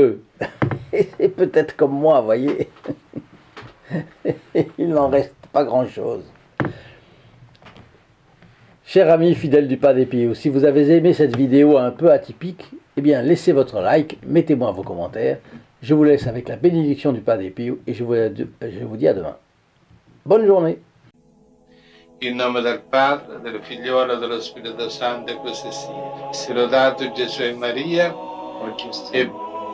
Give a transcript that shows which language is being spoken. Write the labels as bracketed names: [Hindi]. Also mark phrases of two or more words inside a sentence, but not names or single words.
[French] » Et c'est peut-être comme moi, voyez. Il n'en reste pas grand-chose. Chers amis fidèles du Padre Pio, si vous avez aimé cette vidéo un peu atypique, eh bien laissez votre like, mettez-moi vos commentaires. Je vous laisse avec la bénédiction du Padre Pio et je vous dis à demain. Bonne journée. [Italian] In nome del Padre, del Figliolo e dello Spirito Santo, e così sia. Sia lodato Gesù e Maria, e